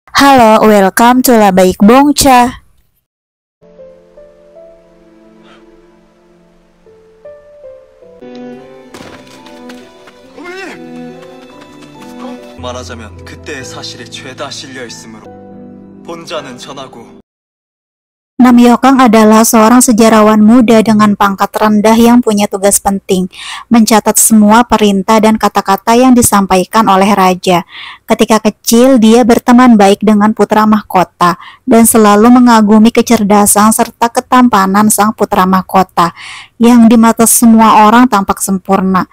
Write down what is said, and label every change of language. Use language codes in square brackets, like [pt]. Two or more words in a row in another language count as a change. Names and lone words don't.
[en] Halo, welcome to Labaik Bongca. [ko] 말하자면 그때의 사실이 죄다 실려 있으므로 본자는 전하고. [id] Nam Hyokang adalah seorang sejarawan muda dengan pangkat rendah yang punya tugas penting, mencatat semua perintah dan kata-kata yang disampaikan oleh raja. Ketika kecil, dia berteman baik dengan putra mahkota dan selalu mengagumi kecerdasan serta ketampanan sang putra mahkota, yang di mata semua orang tampak sempurna.